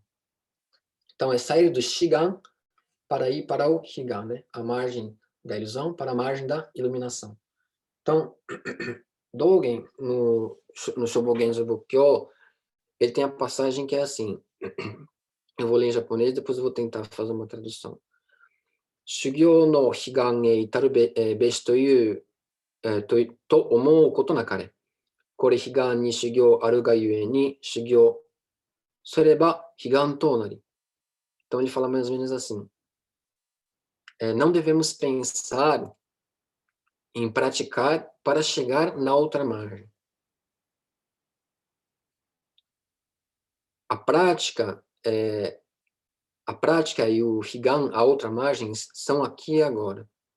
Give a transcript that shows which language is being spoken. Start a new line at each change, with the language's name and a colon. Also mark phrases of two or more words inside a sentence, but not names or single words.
Portuguese: Então, é sair do Shigan para ir para o Higan, né? A margem da ilusão para a margem da iluminação. Então, Dogen, no Shobogenzo Bukkyo, ele tem a passagem que é assim, eu vou ler em japonês, depois eu vou tentar fazer uma tradução.
Japanese: 修行の彼岸へいたるべしと言うと思うことなかれ. これ彼岸に修行あるがゆえに修行すれば彼岸となり.
Portuguese: Então ele fala mais ou menos assim: não devemos pensar em praticar para chegar na outra margem. A prática e o higan, a outra margem, são aqui e agora.